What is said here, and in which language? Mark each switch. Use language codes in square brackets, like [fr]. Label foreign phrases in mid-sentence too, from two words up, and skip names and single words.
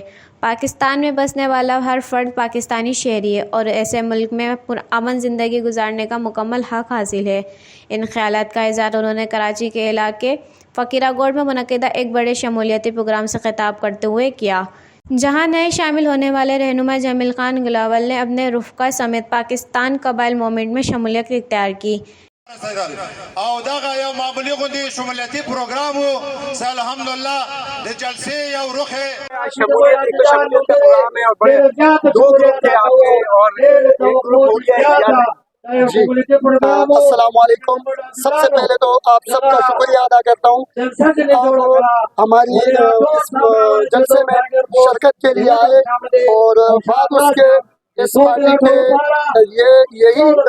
[ur] پاکستان میں بسنے والا ہر فرد پاکستانی شہری ہے اور ایسے ملک میں پرامن زندگی گزارنے کا مکمل حق حاصل ہے۔ ان خیالات کا اظہار انہوں نے کراچی کے علاقے فقیرہ گوڑ میں منعقدہ ایک بڑے شمولیتی پروگرام سے خطاب کرتے ہوئے کیا، جہاں نئے شامل ہونے والے رہنما جمیل خان گلاول نے اپنے رفقا سمیت پاکستان قبائل موومنٹ میں شمولیت اختیار کی۔ [ps] او دغه یو معمولی غوندي شمولیتي پروګرام وو چې الحمدلله د جلسې یو رخ [ur] شمولیت پروگرام ہے اور بڑے دو گروپ تھے آپ کے اور ایک گروپ ہو گیا جی السلام علیکم۔ سب سے پہلے تو آپ سب کا شکریہ ادا کرتا ہوں، ہماری اس جلسے میں شرکت کے لیے آئے اور بعد اس کے اس پارٹی کے یہی